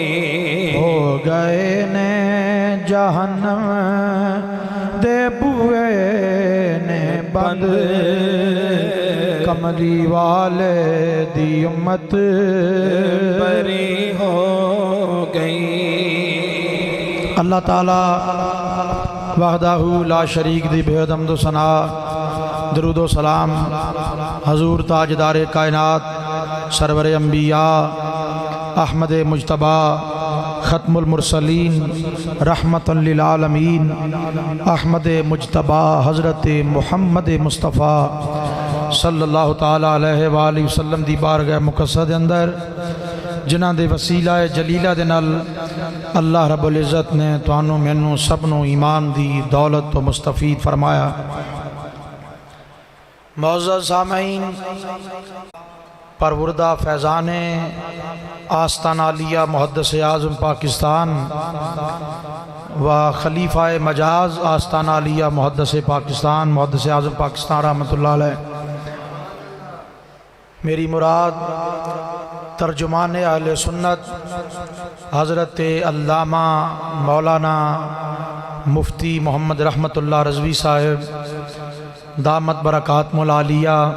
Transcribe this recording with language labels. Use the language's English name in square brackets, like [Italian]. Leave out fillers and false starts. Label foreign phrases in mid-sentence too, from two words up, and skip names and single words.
[Punjabi] ہو گئے نے جہنم دے بوہے بند کملی والے دی امت بری ہو گئی. اللہ تعالیٰ [Arabic] وحدہٗ لا شریک [Punjabi] دی بے حد حمد ثنا درود و سلام حضور تاجدار کائنات سرور انبیاء احمد مجتبیٰ ختم المرسلین [Arabic] رحمۃ للعالمین [Punjabi] احمد مجتبیٰ حضرت محمد مصطفیٰ [Arabic] صلی اللہ تعالیٰ علیہ وآلہ وسلم [Punjabi] دی بارگاہ مقدس دے اندر جنہاں دے وسیلہ جلیلہ دے نال [Arabic] اللہ رب العزت [Punjabi] نے تہانوں مینوں سبھنوں ایمان دی دولت توں مستفید فرمایا. [Urdu] معزز سامعین، پروردہ فیضان آستانہ عالیہ محدث اعظم پاکستان و خلیفہ مجاز آستانہ عالیہ محدث پاکستان محدث اعظم پاکستان [Arabic] رحمۃ اللہ علیہ, [Urdu] میری مراد ترجمان اہل سنت حضرت علامہ مولانا مفتی محمد رحمت اللہ رضوی صاحب [Arabic] دامت برکاتہ العالیہ,